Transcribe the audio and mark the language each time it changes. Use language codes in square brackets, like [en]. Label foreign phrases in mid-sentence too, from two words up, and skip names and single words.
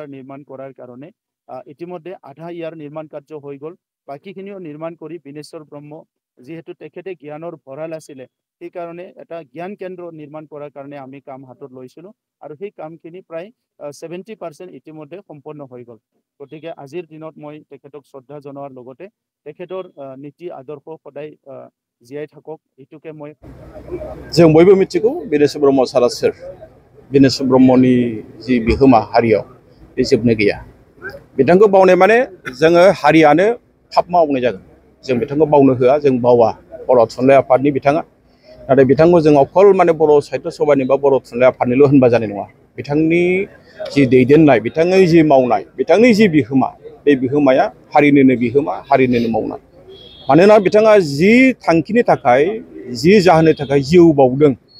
[as] নিৰ্মাণ কৰাৰ কাৰণে ইতিমধ্যে আধা ইয়াৰ নিৰ্মাণ কাৰ্য হৈ গ'ল বাকিখিনিও নিৰ্মাণ কৰি বিনেশ্বৰ ব্ৰহ্ম যেহেতু তেখেতে জ্ঞানৰ ভঁৰাল আছিলে সেই কাৰণে এটা জ্ঞান কেন্দ্ৰ নিৰ্মাণ কৰাৰ কাৰণে আমি কাম হাতত লৈছিলোঁ আৰু সেই কামখিনি প্ৰায় 70% ইতিমধ্যে সম্পন্ন হৈ গ'ল গতিকে আজিৰ দিনত মই তেখেতক শ্ৰদ্ধা জনোৱাৰ লগতে তেখেতৰ নীতি আদৰ্শ সদায় জীয়াই থাকক এইটোকে মই [brx] जों बयबो मिथिगौ बिनेश्वर ब्रह्म सारा सोर बिनेश्वर ब्रह्मनि जि बिहोमा हारियाव बे जोबनो गैया बिथांखौ बावनाय माने जोङो हारियानो थाब मावनाय जागोन जों बिथांखौ बावनो होआ जों बावा बर' थुनलाइ आफादनि बिथाङा नाथाय बिथांखौ जों अकल माने बर' साहित्य सभानि बा बर' थुनलाइ आफादनिल' होनबा जानाय नङा बिथांनि जि दैदेननाय बिथांनि जि मावनाय बिथांनि जि बिहोमा बे बिहोमाया हारिनिनो बिहोमा हारिनिनो मावनाय मानोना बिथाङा जि थांखिनि थाखाय जि जाहोननि थाखाय जिउ बावदों